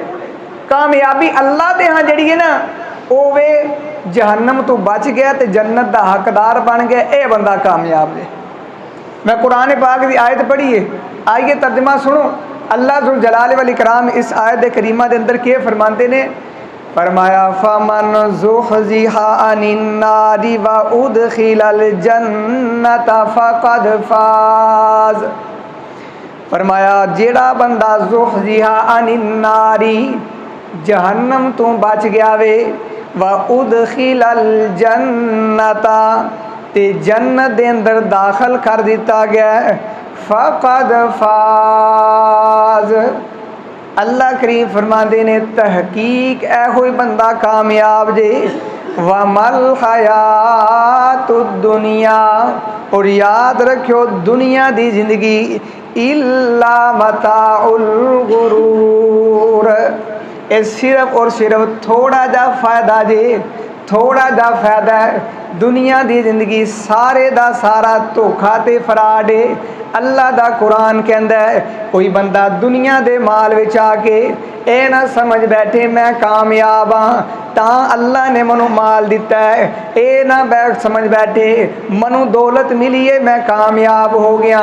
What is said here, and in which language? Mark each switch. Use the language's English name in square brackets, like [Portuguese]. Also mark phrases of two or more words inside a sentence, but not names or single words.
[Punjabi] کامیابی اللہ دے ہاں جی ہے نا، وہ وے جہنم تو بچ گیا تو جنت کا حقدار بن گیا، یہ بندہ کامیاب ہے. [Urdu] میں قرآن پاک کی آیت پڑھی ہے، آئیے ترجمہ سنو. [Punjabi] اللہ ذوالجلال والاکرام اس آیت کریمہ کے اندر کیا فرماتے نے، فرمایا [Arabic] فمن زحزح عن النار وأدخل الجنة فقد فاز. [Punjabi] فرمایا جیڑا بندہ [Arabic] زحزح عن النار [Punjabi] جہنم تو بچ گیا وے, [Arabic] وأدخل الجنة [Punjabi] تے جنت دے اندر داخل کر دتا گیا, [Arabic] فقد فاز. [Punjabi] اللہ کریم فرماتے نے تحقیق ایہو ہی بندہ کامیاب جے. [Arabic] وما الحياة الدنيا, [Punjabi] اور یاد رکھیو دنیا دی زندگی [Arabic] إلا متاع الغرور, [Punjabi] یہ صرف اور صرف تھوڑا جا فائدہ جے، تھوڑا جا فائدہ ہے. دنیا دی زندگی سارے دا سارا دھوکا تے فراڈ ہے. اللہ دا قرآن کہندا ہے کوئی بندہ دنیا دے مال وچ آکے اے نا سمجھ بیٹھے میں کامیاب ہاں تاں اللہ نے منو مال دتا ہے، اے نا بیٹھ سمجھ بیٹھے منو دولت ملی ہے میں کامیاب ہو گیا.